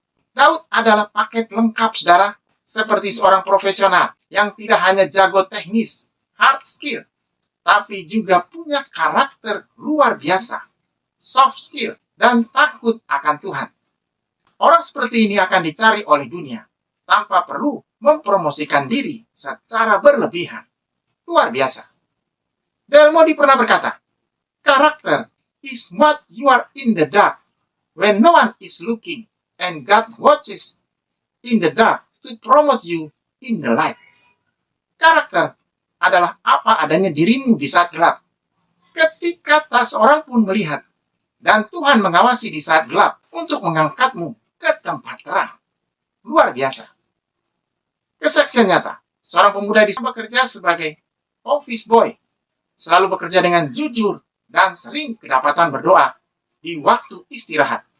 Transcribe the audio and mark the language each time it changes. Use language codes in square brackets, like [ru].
[id] Daud adalah paket lengkap, saudara, seperti seorang profesional yang tidak hanya jago teknis, hard skill, tapi juga punya karakter luar biasa, soft skill, dan takut akan Tuhan. Orang seperti ini akan dicari oleh dunia tanpa perlu mempromosikan diri secara berlebihan. Luar biasa. [en] Del Moody [id] pernah berkata, karakter [en] is what you are in the dark when no one is looking and God watches in the dark to promote you in the light. [id] Karakter adalah apa adanya dirimu di saat gelap, ketika tak seorang pun melihat, dan Tuhan mengawasi di saat gelap untuk mengangkatmu ke tempat terang. Luar biasa. Kesaksian nyata, seorang pemuda di bekerja sebagai office boy, selalu bekerja dengan jujur dan sering kedapatan berdoa di waktu istirahat.